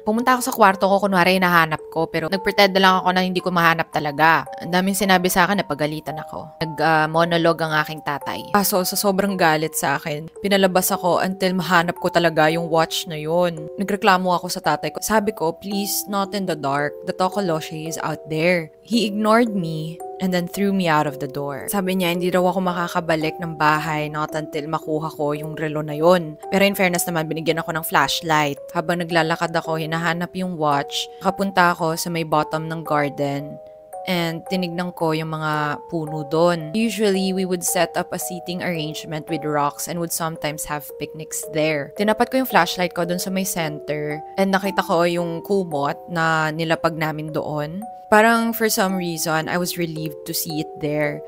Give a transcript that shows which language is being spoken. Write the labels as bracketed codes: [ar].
[tl] Pumunta ako sa kwarto ko, kunwari hinahanap ko, pero nagpretend na lang ako na hindi ko mahanap talaga. Ang daming sinabi sa akin, napagalitan ako. Nag-monologue ang aking tatay. Kaso sa sobrang galit sa akin, pinalabas ako until mahanap ko talaga yung watch na yun. Nagreklamo ako sa tatay ko. Sabi ko, [en] "Please, not in the dark. The Tokoloshi is out there." He ignored me and then threw me out of the door. [tl] Sabi niya, hindi raw ako makakabalik ng bahay [en] not until [tl] makuha ko yung relo na yun. Pero [en] in fairness [tl] naman, binigyan ako ng flashlight. Habang naglalakad ako, hinahanap yung watch. Nakapunta ako sa may bottom ng garden. And tinignan ko yung mga puno doon. [en] Usually, we would set up a seating arrangement with rocks and would sometimes have picnics there. [tl] Tinapat ko yung flashlight ko doon sa may center and nakita ko yung kumot na nilapag namin doon. [en] Parang for some reason, I was relieved to see it there.